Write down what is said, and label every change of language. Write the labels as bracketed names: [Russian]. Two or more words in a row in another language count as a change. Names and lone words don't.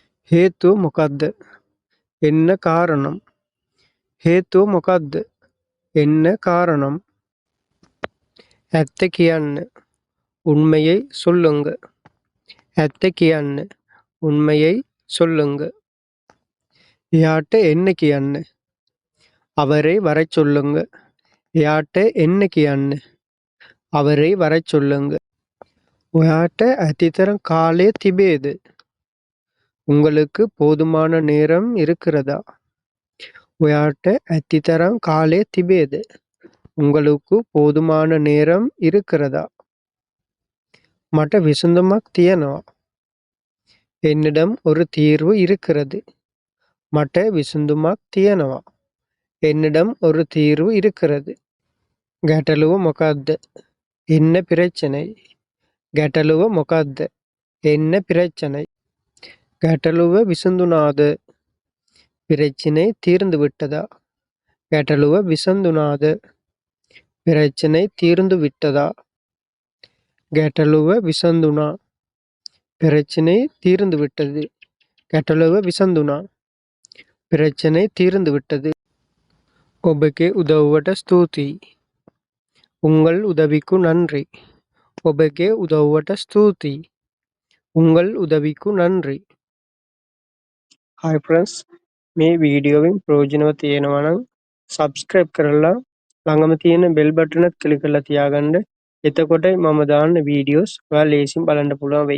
[Sinhala] හේතුව මොකක්ද? [Tamil] என்ன காரணம். [Sinhala] හේතුව මොකක්ද? [Tamil] என்ன காரணம். [Sinhala] ඇත්ත කියන්න. [Tamil] உண்மையை சொல்லுங்க. [Sinhala] ඇත්ත කියන්න. [Tamil] உண்மையை சொல்லுங்க. [Sinhala] එයාට එන්න කියන්න. [Tamil] அவரை வரச் சொல்லுங்க. [Sinhala] එයාට එන්න කියන්න. [Tamil] அவரை வரச் சொல்லுங்க. [Sinhala] ඔයාට ඇතිතරම් කාලය තිබේද? [Tamil] உங்களுக்கு போதுமான நேரம் இருக்கிறதா? [Sinhala] ඔයාට ඇතිතරම් කාලය තිබේද? [Tamil] உங்களுக்கு போதுமான நேரம் இருக்கிறதா? [Sinhala] මට විසඳුමක් තියෙනවා. [Tamil] என்னிடம் ஒரு தீர்வு இருக்கிறது. [Sinhala] මට විසඳුමක් තියෙනවා. [Tamil] என்னிடம் ஒரு தீர்வு இருக்கிறது. [Sinhala] ගැටලුව මොකක්ද? [Tamil] என்ன பிரச்சனை? [Sinhala] ගැටලුව මොකක්ද? [Tamil] என்ன பிரச்சனை? [Sinhala] ගැටලුව විසඳුනාද? [Tamil] பிரச்சனை தீர்ந்து விட்டதா? [Sinhala] ගැටලුව විසඳුනාද? [Tamil] பிரச்சனை தீர்ந்து விட்டதா? [Sinhala] ගැටලුව විසඳුනා. [Tamil] பிரச்சனை தீர்ந்து விட்டது. [Sinhala] ගැටලුව විසඳුනා. [Tamil] பிரச்சனை தீர்ந்து விட்டது. [Sinhala] ඔබගේ උදව්වට ස්තුතියි. [Tamil] உங்கள் உதவிக்கு நன்றி. [Sinhala] ඔබගේ උදව්වට ස්තුතියි. [Tamil] உங்கள் உதவிக்கு நன்றி. [Sinhala] හයි ෆ්‍රෙන්ඩ්ස්, මේ වීඩියෝවෙන් ප්‍රයෝජනවත් තියෙනවා නම් සබ්ස්ක්‍රයිබ් කරලා ළඟම තියෙන බෙල් බටන් එක ක්ලික් කරලා තියාගන්න. එතකොට මම දාන්න වීඩියෝස් ඔයාලා ලේසියෙන් බලන්න පුළුවන් වෙයි.